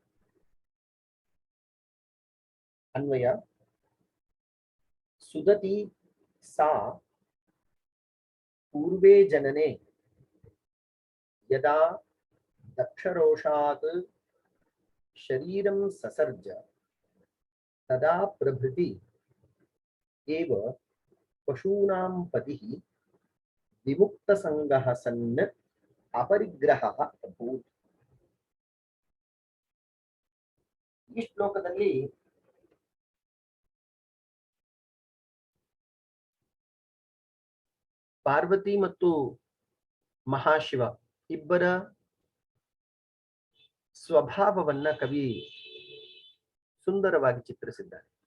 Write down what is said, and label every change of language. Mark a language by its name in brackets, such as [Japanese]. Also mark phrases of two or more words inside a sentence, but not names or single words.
[Sanskrit] अन्वय. सुदति सा पूर्वे जनने यदा दक्षरोषात् शरीरं ससर्ज तदा प्रभृति एव ಪಶೂನಾಂ ಪತಿಃ ವಿಮುಕ್ತ ಸಂಗಃ ಸನ್ ಅಪರಿಗ್ರಹಃ ಅಭೂತ್. [Kannada] ಈ ಶ್ಲೋಕದಲ್ಲಿ ಪಾರ್ವತಿ ಮತ್ತು ಮಹಾಶಿವ ಇಬ್ಬರ ಸ್ವಭಾವವನ್ನ ಕವಿ ಸುಂದರವಾಗಿ ಚಿತ್ರಿಸಿದ್ದಾರೆ.